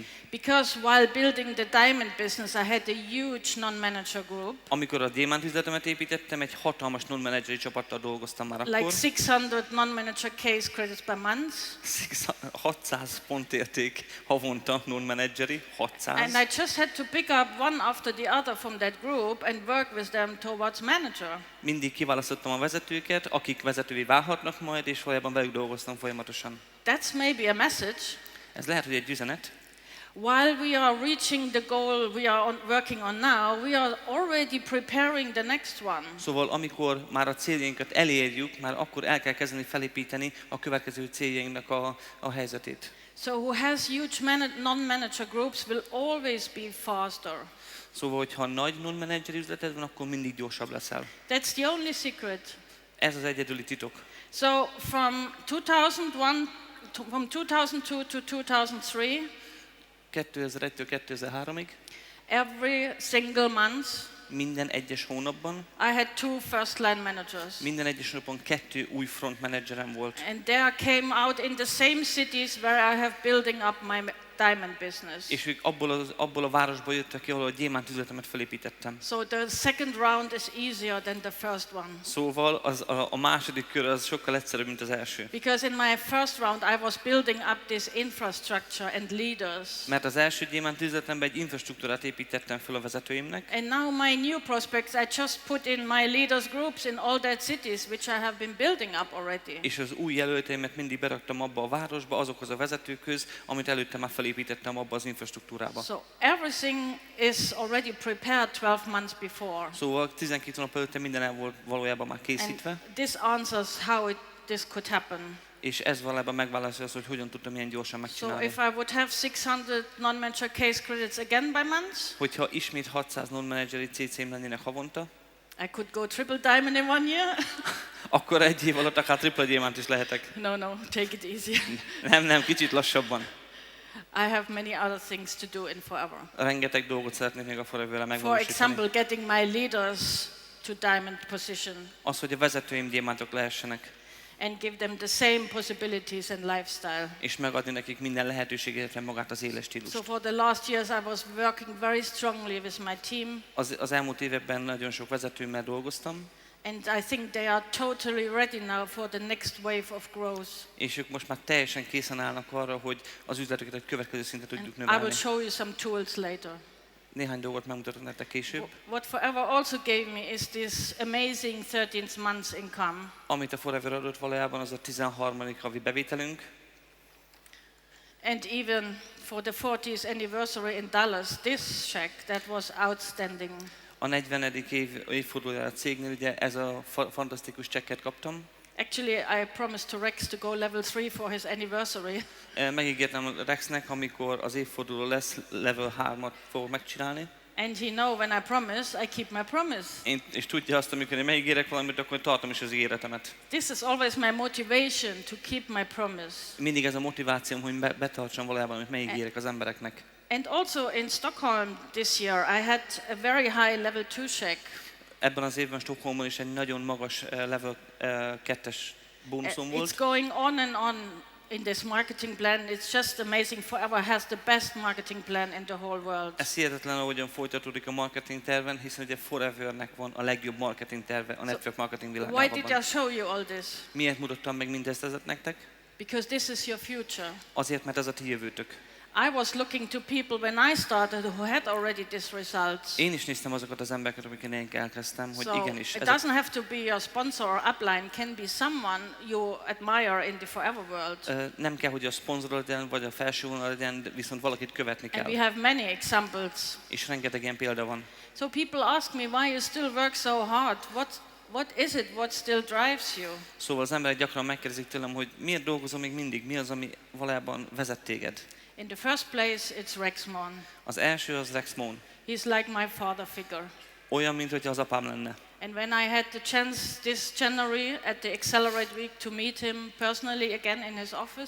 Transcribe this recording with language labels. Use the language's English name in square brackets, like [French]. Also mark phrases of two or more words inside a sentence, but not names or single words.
[English] Because while building the diamond business, I had a huge non-manager group. [Hungarian] Amikor a gyémánt üzletemet építettem, egy hatalmas non-manageri csapattal dolgoztam már [English] Like [Hungarian] akkor. [English] 600 non-manager case credits per month. [Hungarian] 600 pontérték havonta non-manageri, 600. [English] And I just had to pick up one after the other from that group and work with them towards manager. [Hungarian] Mindig kiválasztottam a vezetőket, akik vezetővé válhatnak majd, és valójában velük dolgoztam folyamatosan. [English] That's maybe a message. [Hungarian] Ez lehet, hogy egy üzenet. [English] While we are reaching the goal we are working on now, we are already preparing the next one. [Hungarian] Szóval amikor már a céljainkat elérjük, már akkor el kell kezdeni felépíteni a következő céljainknak a helyzetét. [English] So who has huge non-manager groups will always be faster. [Hungarian] Szóval, hogyha nagy non-manageri üzleted van, akkor mindig gyorsabb leszel. [English] That's the only secret. [Hungarian] Ez az egyedüli titok. [English] So from 2002 to 2003, [Hungarian] 2001-től 2003-ig, [English] every single month, [Hungarian] minden egyes hónapban, [English] I had 2 first-line managers. [Hungarian] minden egyes hónapban 2 új front managerem volt. [English] And there came out in the same cities where I have building up my diamond business. [Hungarian] És ők abból a városból jöttek ki, ahol a gyémánt üzletemet felépítettem. [English] So the second round is easier than the first one. [Hungarian] Szóval a második kör az sokkal egyszerűbb, mint az első. [English] Because in my first round I was building up this infrastructure and leaders. [Hungarian] Mert az első gyémánt üzletemben egy infrastruktúrát építettem fel a vezetőimnek. [English] And now my new prospects, I just put in my leaders groups in all that cities which I have been building up already. [Hungarian] És az új jelölteimet mindig beraktam abba a városba, azokhoz a vezetőkhöz, amit előtte már felépítettem abba az infrastruktúrába. [English] So everything is already prepared 12 months before. [Hungarian] Szóval 12 hónap előtte minden el volt valójában már készítve. [English] And this answers how this could happen. [Hungarian] És ez valójában megválaszolja azt, hogy hogyan tudtam ilyen gyorsan [English] So [Hungarian] megcsinálni. [English] if I would have 600 non-manager case credits again by month, [Hungarian] Hogyha ismét 600 non-manageri CC-m lennének havonta, [English] I could go triple diamond in 1 year. [Hungarian] akkor egy év alatt akár tripla gyémánt is lehetek. [English] No, take it easy. [Hungarian] Nem, kicsit lassabban. [English] I have many other things to do in forever. [Hungarian] Rengeteg dolgot szeretnék még a Forever-rel [English] For [Hungarian] megvalósítani. [English] example, getting my leaders to diamond position [Hungarian] Az, hogy a vezetőim gyémántok lehessenek, [English] and give them the same possibilities and lifestyle. [Hungarian] és megadni nekik minden lehetőséget, illetve magát az éles stílust. [English] So for the last years I was working very strongly with my team. [Hungarian] Az elmúlt években nagyon sok vezetőmmel dolgoztam, [English] And I think they are totally ready now for the next wave of growth. [Hungarian] és ők most már teljesen készen állnak arra, hogy az üzleteket egy következő szintre tudjuk [English] And I will [Hungarian] növelni. [English] show you some tools later. [Hungarian] Néhány dolgot megmutatok nektek később. [English] What Forever also gave me is this amazing 13th month income. [Hungarian] Amit a Forever adott valójában, az a 13. havi bevételünk, [English] And even for the 40th anniversary in Dallas, this check, that was outstanding. [Hungarian] a 40. évfordulójára a cégnél, ugye ez a fantasztikus csekket kaptam. [English] Actually, I promised to Rex to go level 3 for his anniversary. [Hungarian] Megígértem Rexnek, amikor az évforduló lesz, level 3-at fogok megcsinálni. [English] And he know when I promise, I keep my promise. [Hungarian] És tudja azt, amikor én megígérek valamit, akkor tartom is az ígéretemet. [English] This is always my motivation to keep my promise. [Hungarian] Mindig ez a motivációm, hogy betartsam valójában, amit megígérek az embereknek. [English] And also in Stockholm this year, I had a very high level 2 check. [Hungarian] Ebben az évben Stockholmban is egy nagyon magas level 2-es bónuszom [English] It's [Hungarian] volt. [English] going on and on in this marketing plan. It's just amazing. Forever has the best marketing plan in the whole world. [Hungarian] Ez hihetetlen, ahogyan folytatódik a marketing terven, hiszen ugye Forevernek van a legjobb marketing terve a [English] network marketing Why did [Hungarian] világában. [English] I show you all this? [Hungarian] Miért mutattam meg mindezt ezek nektek? [English] Because this is your future. [Hungarian] Azért, mert ez a ti jövőtök. [English] I was looking to people when I started who had already these results. [Hungarian] Én is néztem azokat az embereket, amiket én elkezdtem, hogy [English] So [Hungarian] igenis. [English] it doesn't have to be your sponsor or upline, it can be someone you admire in the forever world. [Hungarian] Nem kell, hogy a szponzor legyen, vagy a felső vonal legyen, viszont valakit követni [English] And [Hungarian] kell. [English] we have many examples. [Hungarian] És rengeteg ilyen példa van. [English] So people ask me why you still work so hard. What is it what still drives you? [Hungarian] Szóval az emberek gyakran megkérdezik tőlem, hogy miért dolgozom még mindig, mi az, ami valójában vezet téged. [English] In the first place, it's Rex Mon. [Hungarian] Az első az Rex Mon. [English] He's like my father figure. [Hungarian] Olyan, mint hogyha az apám lenne. [English] And when I had the chance this January at the Accelerate Week to meet him personally again in his office,